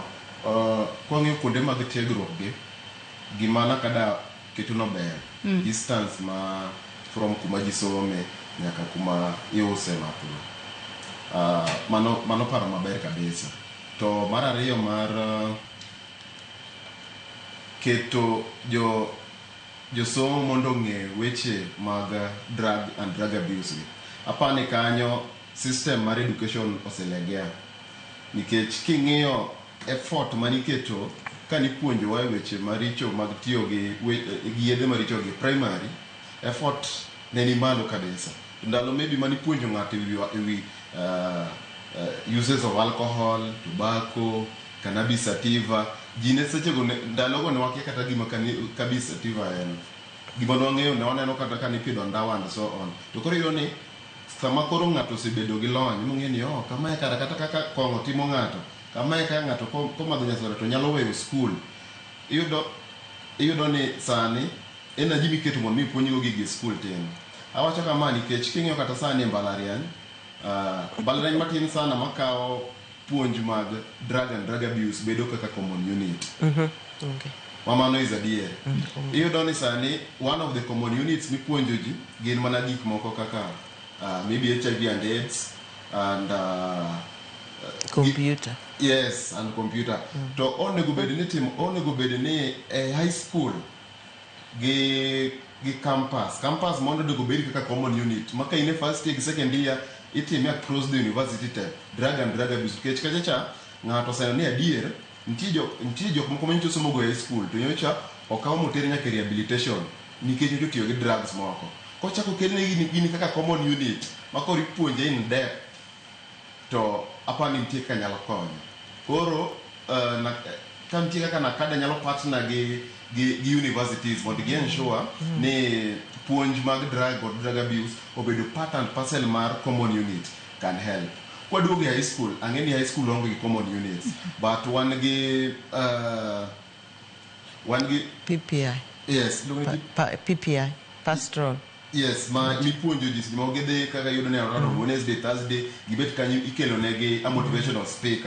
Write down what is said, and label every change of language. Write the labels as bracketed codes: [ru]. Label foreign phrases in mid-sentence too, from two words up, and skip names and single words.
[luo] Kwang'eyo kuonde mag tiegruok gi gima Nakada keto no ber distance ma from kuma ji some nyaka kuma iuse matho. Mano paro maber kabisa. To mar ariyo mar keto josomo mondo ng'e weche mag [en] drug and drug abuse. [luo] Apani kanyo system mar education oselegea. Nikech king'iyo effort maniketo kanipuonjowa weche maricho mag tiyo gi yedhe maricho gi primary, effort ne ni malo kabisa. Ndalo maybe manipuonjo ng'ato ewi [en] uses of alcohol, tobacco, cannabis sativa, [luo] jine sechego ndalogo ne wakia kata gima [en] cannabis sativa [luo] en. Gima nwang'eyo ne waneno kata kanipidho ndawa [en] and so on. [luo] To koro iyudo ni sama koro ng'ato osebedo gi lony, mong'e ni kamae kata kaka kong'o timo ng'ato, kamae kaka ng'ato komadho nyasore to nyalo weyo skul. Iyudo ni sani energy miketo mondo mipuonjgo gigi skul tin. Awacho kama nikech king'iyo kata sani mbalariany matin sana makawo puonj mag [en] drug and drug abuse [luo] bedo kaka [en] common unit. [luo] Okay. Mamano is adier. Iyudo ni sani [en] one of the common units [luo] mipuonjo ji gin mana gik moko kaka [en] maybe HIV and AIDS and [luo] computer. [en] Yes, and computer. [luo] To onego bed ni [en] high school [luo] gi campus mondo onego bed kaka [en] common unit. [luo] Maka ine [en] first year, second year [luo] itime [en] across the university [luo] tab [en] drug and drug abuse. [luo] Kech kacha ng'ato seno ni adier nitie jok moko manyicho somo go [en] high school [luo] to nyocha okawo motere nyaka rehabilitation nikech nyocha tiyo gi drugs moko. Kochako kelne gini kaka [en] common unit [luo] makori puonje [en] in depth [luo] to apani nitie kaka nyalo konyo. Koro ka nitie kaka Nakada nyalo partner gi universities mondo gi ensure ni puonj mag [en] drug or drug abuse [luo] obedo [en] part and parcel [luo] mar [en] common unit can help. [luo] Kwaduogo [en] high school, [luo] ang'eni [en] high school [luo] onge gi [en] common units, [luo] but wan gi PPI. Yes, PPI, pastoral. Yes, mipuonjo ji mo gidhi kaka yudo ne [en] on Wednesday, Thursday, [luo] gibet kanyo ikelo negi [en] a motivational speaker.